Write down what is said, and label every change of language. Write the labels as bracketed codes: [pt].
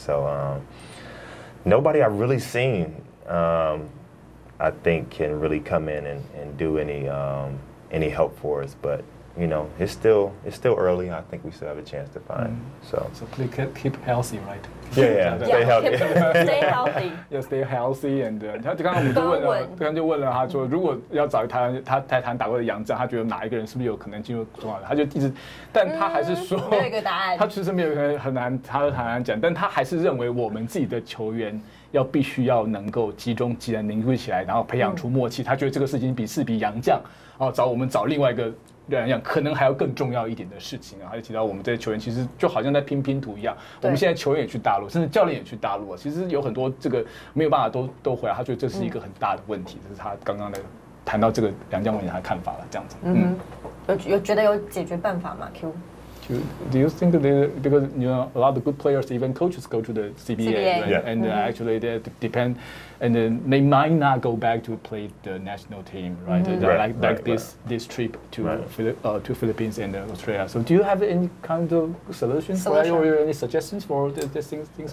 [en] So, nobody I've really seen, I think, can really come in and do any help for us. But you know, it's still early. I think we still have a chance to find. So please keep healthy, right? Yeah, stay healthy. Stay healthy. Yeah, stay healthy. [zh] And 他刚刚我们就问了他说，如果要找他台湾打过的洋将，他觉得哪一个人是不是有可能进入中华队？他就一直，但他还是说没有一个答案。他其实没有很难，他很难讲，但他还是认为我们自己的球员必须要能够集中技能凝聚起来，然后培养出默契。他觉得这个事情比洋将找另外一个人讲，可能还要更重要一点的事情啊。他就提到我们这些球员其实就好像在拼拼图一样，我们现在球员也去大陆，甚至教练也去大陆啊。其实有很多这个没有办法都回来，他觉得这是一个很大的问题。这是他刚刚的谈到这个洋将问题他的看法了，这样子。有觉得有解决办法吗 ？Q？ [en] Do you think that because you know a lot of good players, even coaches, go to the CBA, right? Yeah. And actually they depend, and then they might not go back to play the national team, right? Like this trip to Philippines and Australia. So do you have any kind of solutions or any suggestions for these things?